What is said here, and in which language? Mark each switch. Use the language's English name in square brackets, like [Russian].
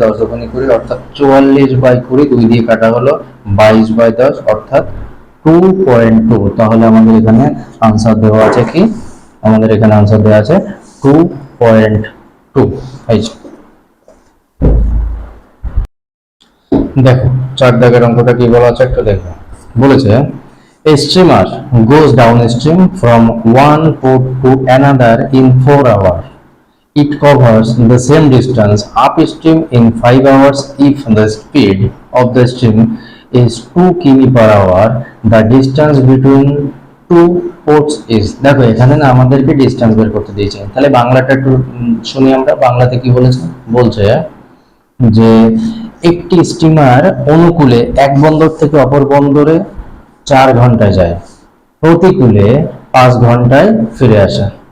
[Bangla] 10 দুগুণে 20, অর্থাৎ 44/20, 2 দিয়ে কাটা হলো 22/10, অর্থাৎ 2.2। তাহলে আমাদের এখানে আনসার দেওয়া আছে কি? আমাদের এখানে আনসার দেওয়া আছে 2.2। এই দেখো 4 দাগের অঙ্কটা কি বলা আছে একটু দেখো। বলেছে [English] a streamer goes downstream from one port to another in 4 hours. It covers the same distance upstream in 5 hours if the speed of the stream is 2 km per hour. The distance between two ports is, [Bangla] দেখো এখানে না আমাদেরকে distance বের করতে দিয়েছে। তাহলে বাংলাটা একটু শুনি আমরা, বাংলাতে কি বলেছে? বলছে যে একটি স্টিমার অনুকূলে এক বন্দর থেকে অপর বন্দরে 4 ঘন্টায় যায়, প্রতিকূলে 5 ঘন্টায় ফিরে আসে।